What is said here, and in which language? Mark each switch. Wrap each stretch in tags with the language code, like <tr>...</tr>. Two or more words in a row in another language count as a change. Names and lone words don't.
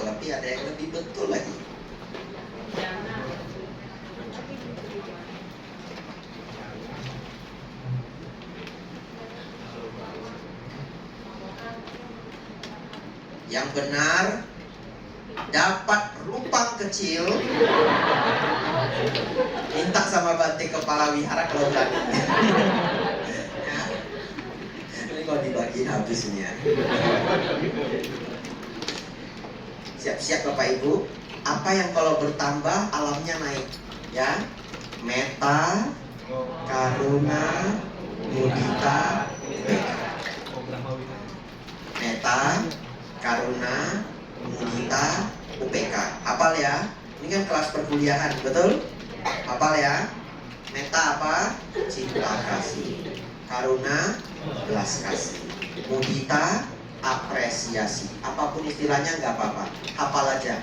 <id>Tapi ada yang lebih betul lagi. Yang benar dapat rupang kecil, minta sama Bante kepala wihara kalau berani. Ya. Ini kalau dibagiin habis ini ya. Siap-siap Bapak Ibu. Apa yang kalau bertambah alamnya naik, ya?</id> <pi>Meta, karuna, mudita, meta, karuna, mudita,</pi> <id>UPK. Hafal ya? Ini kan kelas perkuliahan, betul? Hafal ya? Meta apa? Cinta kasih. Karuna, belas kasih. Mudita, apresiasi. Apapun istilahnya nggak apa-apa. Hafal aja.</id>